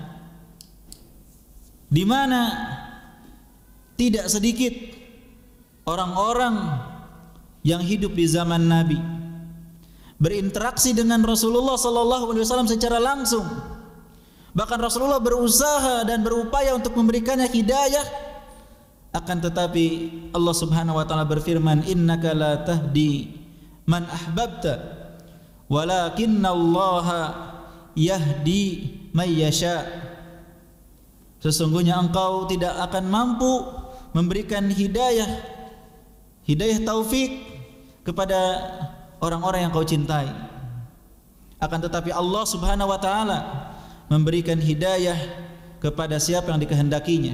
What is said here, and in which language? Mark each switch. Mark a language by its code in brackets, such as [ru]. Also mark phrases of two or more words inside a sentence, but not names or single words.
[id] di mana tidak sedikit orang-orang yang hidup di zaman Nabi berinteraksi dengan Rasulullah [ar] صلى الله عليه وسلم [id] secara langsung. Bahkan Rasulullah berusaha dan berupaya untuk memberikannya hidayah, akan tetapi Allah [ar] سبحانه وتعالى [id] berfirman, [ar] إنك لا تهدي من أحببت ولكن الله يهدي من يشاء. [id] Sesungguhnya engkau tidak akan mampu memberikan hidayah taufik kepada orang-orang yang kau cintai. Akan tetapi Allah [ar] سبحانه وتعالى [id] memberikan hidayah kepada siapa yang dikehendakinya.